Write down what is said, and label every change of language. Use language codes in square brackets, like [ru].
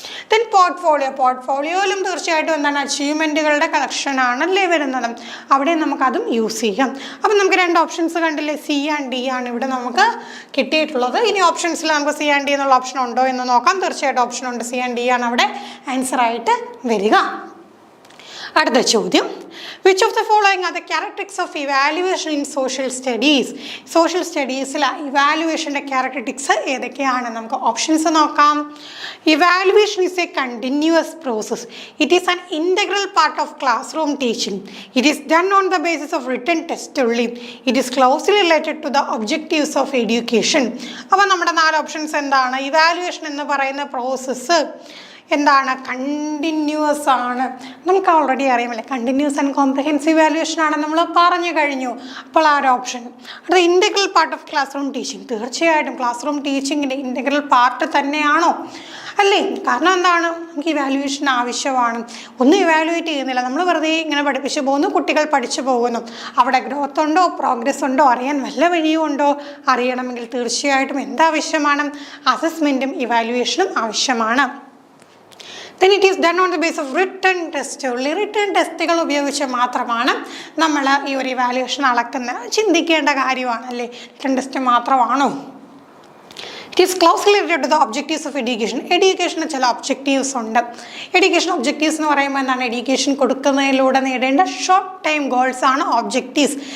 [ml] Then പോർട്ട്ഫോളിയോയിലും തീർച്ചയായിട്ടും എന്താണ് അച്ചീവ്മെൻറ്റുകളുടെ collection ആണല്ലേ വരുന്നത്. അവിടെ നമുക്കതും യൂസ് ചെയ്യാം. അപ്പം നമുക്ക് 2 ഓപ്ഷൻസ് കണ്ടില്ലേ? സി ആൻഡ് ഡി ആണ് ഇവിടെ നമുക്ക് കിട്ടിയിട്ടുള്ളത്. ഇനി ഓപ്ഷൻസിൽ നമുക്ക് സി ആൻഡ് ഡി എന്നുള്ള ഓപ്ഷൻ ഉണ്ടോ എന്ന് നോക്കാം. തീർച്ചയായിട്ടും ഓപ്ഷൻ ഉണ്ട്. സി ആൻഡ് ഡി ആണ് അവിടെ ആൻസറായിട്ട് വരിക. അടുത്ത ചോദ്യം. [en] Which of the following are the characteristics of evaluation in social studies? [ml] Social സ്റ്റഡീസിലെ ഇവാലുവേഷൻ്റെ characteristics ഏതൊക്കെയാണ്? നമുക്ക് ഓപ്ഷൻസ് നോക്കാം. [en] Evaluation is a continuous process. It is an integral part of classroom teaching. It is done on the basis of written test only. It is closely related to the objectives of education. [ml] അപ്പോൾ നമ്മുടെ 4 options എന്താണ്? Evaluation എന്ന് പറയുന്ന process എന്താണ്? Continuous ആണ്. നമുക്ക് already അറിയാമല്ലേ, continuous and comprehensive valuation ആണ് നമ്മൾ പറഞ്ഞു കഴിഞ്ഞു. അപ്പോൾ ആ ഒരു ഓപ്ഷൻ. അടുത്ത [en] Integral part of classroom teaching. [ml] തീർച്ചയായിട്ടും ക്ലാസ് റൂം ടീച്ചിങ്ങിൻ്റെ ഇൻ്റഗ്രൽ പാർട്ട് തന്നെയാണോ? അല്ലേ? കാരണം എന്താണ്, നമുക്ക് ഇവാലുവേഷൻ ആവശ്യമാണ്. ഒന്നും ഇവാലുവേറ്റ് ചെയ്യുന്നില്ല, നമ്മൾ വെറുതെ ഇങ്ങനെ പഠിപ്പിച്ച് പോകുന്നു, കുട്ടികൾ പഠിച്ചു പോകുന്നു. അവിടെ ഗ്രോത്ത് ഉണ്ടോ, പ്രോഗ്രസ് ഉണ്ടോ അറിയാൻ വല്ല വഴിയും ഉണ്ടോ? അറിയണമെങ്കിൽ തീർച്ചയായിട്ടും എന്താവശ്യമാണ്? അസസ്മെൻറ്റും ഇവാലുവേഷനും ആവശ്യമാണ്. [en] Then it is done on the basis of written test only. [ml] Return ടെസ്റ്റുകൾ ഉപയോഗിച്ച് മാത്രമാണ് നമ്മൾ ഈ ഒരു ഇവാലുവേഷൻ അളക്കുന്നത്. ചിന്തിക്കേണ്ട കാര്യമാണ്, അല്ലേ? റിട്ടേൺ ടെസ്റ്റ് മാത്രമാണോ? [en] It is closely related to the objectives of education. [ml] എഡ്യൂക്കേഷന് ചില ഒബ്ജക്റ്റീവ്സ് ഉണ്ട്. എഡ്യൂക്കേഷൻ ഒബ്ജക്റ്റീവ്സ് എന്ന് പറയുമ്പോൾ എന്താണ്? എഡ്യൂക്കേഷൻ കൊടുക്കുന്നതിലൂടെ നേടേണ്ട ഷോർട്ട് ടൈം ഗോൾസ് ആണ് ഒബ്ജക്റ്റീവ്സ്.